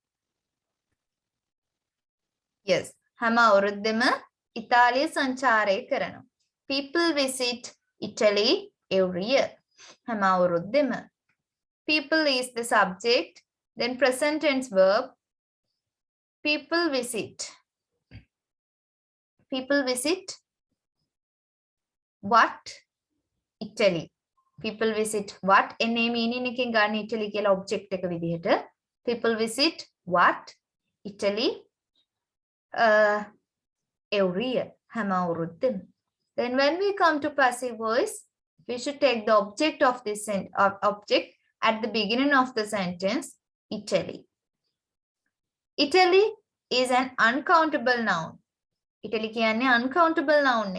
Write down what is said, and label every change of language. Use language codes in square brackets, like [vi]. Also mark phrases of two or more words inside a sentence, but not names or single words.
[en] Yes. [si] හැම අවුරුද්දෙම ඉතාලිය සංචාරය කරනවා. [en] People visit Italy every year. [si] හැම අවුරුද්දෙම. [en] People is the subject, then present tense verb. People visit. People visit what? Italy. People visit what? [si] එන්නේ meaning එකෙන් ගන්න Italy කියලා object එක විදිහට. [en] People visit what? Italy every year. [si] හැම අවුරුද්දෙම. [en] Then when we come to passive voice, we should take the object of this object at the beginning of the sentence, Italy. Italy is an uncountable noun. [si] Italy කියන්නේ [en] uncountable noun [si] එක.